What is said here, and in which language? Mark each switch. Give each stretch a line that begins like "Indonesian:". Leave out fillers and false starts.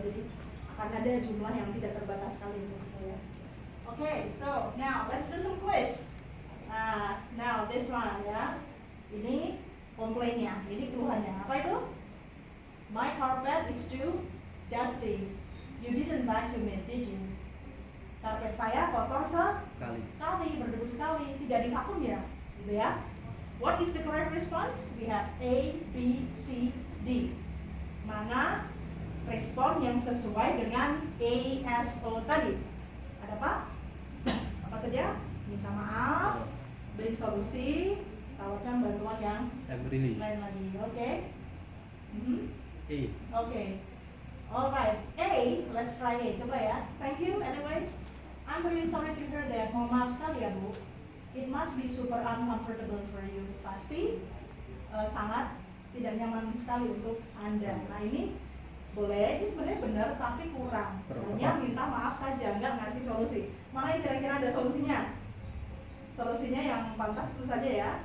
Indonesian: Jadi akan ada jumlah yang tidak terbatas kali ini ya.
English: Okay, so now let's do some quiz. Now this one ya.
Indonesian: Ini komplainnya, ini keluhannya.
English: Apa itu? My carpet is too dusty.
Indonesian: You didn't vacuum it, did you? Karpet saya kotor sekali, berdebu sekali, tidak divakum ya, gitu ya.
English: What is the correct response? We have A, B, C, D.
Indonesian: Mana respon yang sesuai dengan ASO tadi? Ada apa? Apa saja? Minta maaf, beri solusi, tawarkan bantuan yang Emily. lain lagi. Oke? A.
English: Okay. Alright. A, let's try A. Coba ya. Thank you anyway. I'm really sorry to hear that. Mohon maaf sekali ya Bu. It must be super uncomfortable for you.
Indonesian: Pasti sangat tidak nyaman sekali untuk Anda. Nah ini boleh, ini sebenarnya benar tapi kurang. Hanya minta maaf saja, nggak ngasih solusi. Mana yang kira-kira ada solusinya? Solusinya yang pantas tentu saja ya.